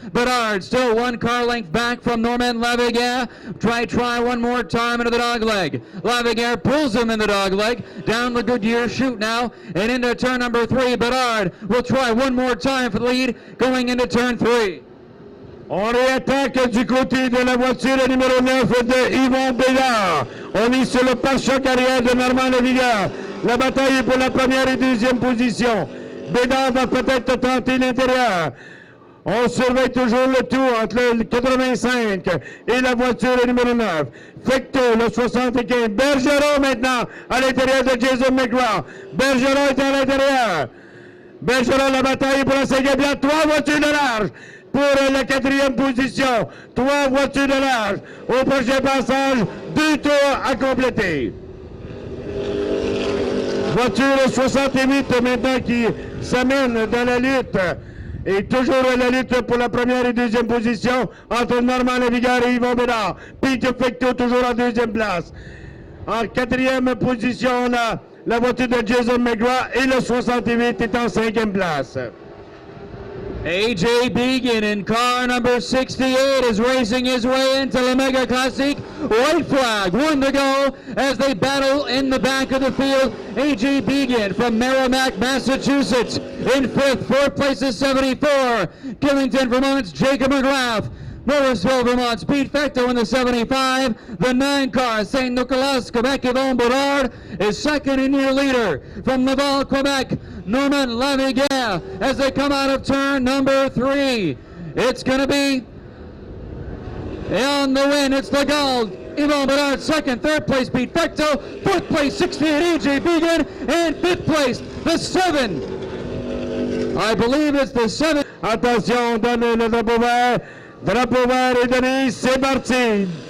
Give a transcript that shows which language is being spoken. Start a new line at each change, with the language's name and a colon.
English: Bedard still 1 car length back from Normand Lavigueur. Try one more time into the dog leg. Lavigueur pulls him in the dog leg down the Goodyear chute now and into turn number 3. Bedard will try one more time for the lead going into turn 3.
French: On réattaque du côté de la voiture numéro 9 de Yvon Bédard. On est sur le pare-choc arrière de Normand Lavigueur. La bataille est pour la première et deuxième position. Bédard va peut-être tenter l'intérieur. On surveille toujours le tour entre le 85 et la voiture numéro 9. Fecto, le 75. Bergeron maintenant à l'intérieur de Jason McGraw. Bergeron est à l'intérieur. Bergeron, la bataille pour la 5e place. 3 voitures de large pour la 4e position. 3 voitures de large. Au prochain passage, 2 tours à compléter. Voiture 68 maintenant qui s'amène dans la lutte. Et toujours la lutte pour la première et deuxième position entre Normand Lavigueur et Yvon Bédard. Pete Fecto toujours en 2e place. En 4e position, on a la voiture de Jason McGraw et le 68 est en 5e place.
English: AJ Began in car number 68 is racing his way into the Mega Classique. White flag, 1 to go as they battle in the back of the field. AJ Began from Merrimack, Massachusetts in 5th. 4th place is 74. Killington, Vermont's Jacob McGrath. Morrisville, Vermont's Pete Fecto in the 75. The 9 car, St. Nicolas, Quebec, Yvon Bedard is second in your leader. From Laval, Quebec, Normand Lavigueur as they come out of turn number 3. It's going to be on the win. It's the gold. Yvon Bedard second, 3rd place Pete Fecto, 4th place 68 AJ Began, and 5th place the 7. I believe it's the 7.
French: Attention, donne le drapeau vert. Drapeau vert est donné, c'est parti.